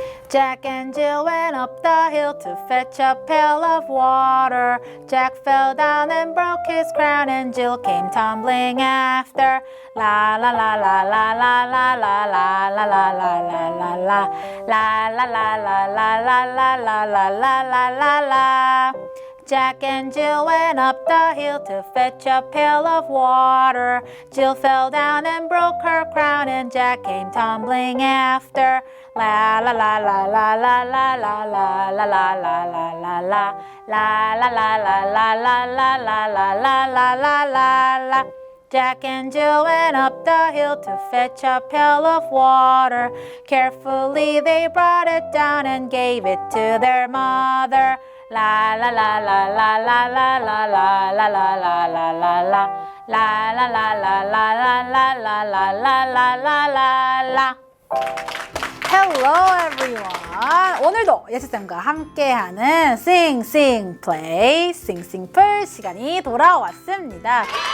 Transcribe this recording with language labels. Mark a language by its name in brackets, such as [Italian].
[English] Jack and Jill went up the hill to fetch a pail of water. Jack fell down and broke his crown, and Jill came tumbling after. La la la la la la la la la la la la la la la la la la la la la la la la la la la. Jack and Jill went up the hill to fetch a pail of water. Jill fell down and broke her crown, and Jack came tumbling after. La la la la la la la la la la la la la la la la la la la la la la la la la la la la. Jack and Jill went up the hill to fetch a pail of water. Carefully they brought it down and gave it to their mother. La la la la la la la la la la la la la la la la la la la la la la la la la la la la. Hello everyone. [Korean] 오늘도 예수쌤과 함께하는 Sing Sing Play, Sing Sing Pearl 시간이 돌아왔습니다.